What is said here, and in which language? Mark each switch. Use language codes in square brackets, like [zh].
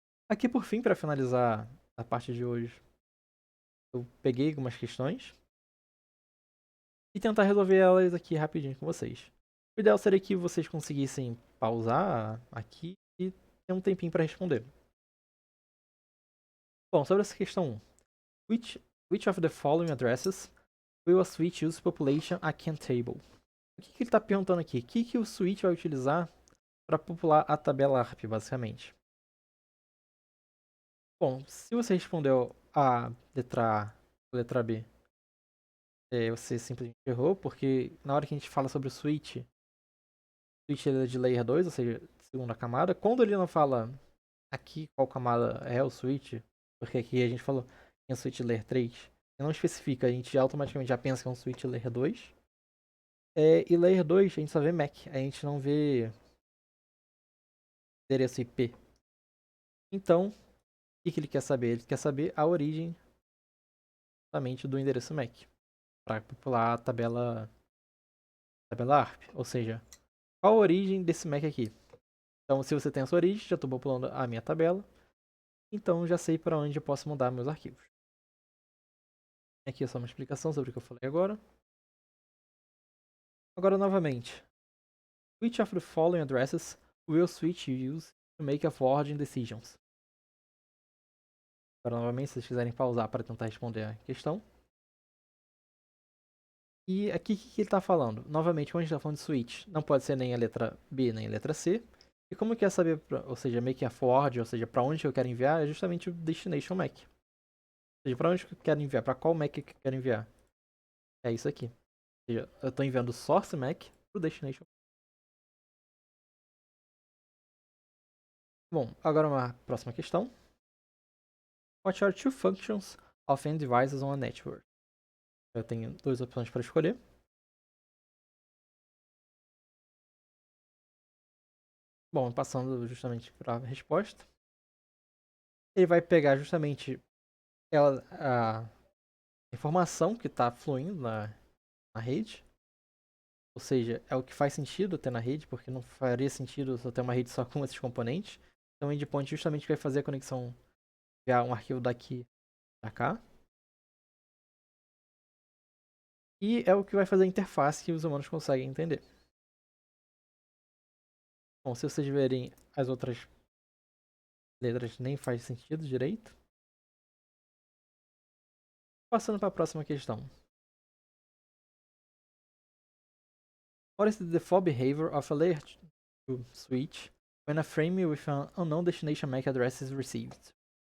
[pt] Aqui por fim, para finalizar a parte de hoje, eu peguei algumas questões e tentar resolver elas aqui rapidinho com vocês. O ideal seria que vocês conseguissem pausar aqui e ter um tempinho para responder. Bom, sobre essa questão 1. [en] Which of the following addresses will a switch use population a can table? [pt] O que ele está perguntando aqui? O que o switch vai utilizar para popular a tabela ARP, basicamente? Bom, se você respondeu a letra A ou letra B, você simplesmente errou, porque na hora que a gente fala sobre o switch switch ele é de layer 2, ou seja, segunda camada. Quando ele não fala aqui qual camada é o switch, porque aqui a gente falou que é um switch layer 3, e não especifica, a gente automaticamente já pensa que é um switch layer 2. E layer 2 a gente só vê MAC, a gente não vê endereço IP. Então, o que ele quer saber? Ele quer saber a origem justamente do endereço MAC, para popular a tabela ARP, ou seja, qual a origem desse MAC aqui. Então, se você tem a sua origem, já estou populando a minha tabela, então já sei para onde eu posso mudar meus arquivos. Aqui é só uma explicação sobre o que eu falei agora. Agora, novamente, [en] which of the following addresses will switch use to make a forwarding decisions? [pt] Agora, novamente, se vocês quiserem pausar para tentar responder a questão. E aqui, o que ele está falando? Novamente, quando a gente está falando de switch, não pode ser nem a letra B, nem a letra C. E como quer saber, ou seja, [en] make a forward, [pt] ou seja, para onde eu quero enviar, é justamente o destination MAC. Ou seja, para onde eu quero enviar, para qual MAC eu quero enviar. É isso aqui. Ou seja, eu estou enviando o source MAC para o destination. Bom, agora uma próxima questão. [en] What are two functions of any devices on a network? [pt] Eu tenho duas opções para escolher. Bom, passando justamente para a resposta. Ele vai pegar justamente a informação que está fluindo na rede. Ou seja, é o que faz sentido ter na rede, porque não faria sentido só ter uma rede só com esses componentes. Então o endpoint justamente vai fazer a conexão, enviar um arquivo daqui para cá. E é o que vai fazer a interface que os humanos conseguem entender. Bom, se vocês verem as outras letras, nem faz sentido direito. Passando para a próxima questão. [en] What is the default behavior of a layer 2 switch when a frame with an unknown destination MAC address is received?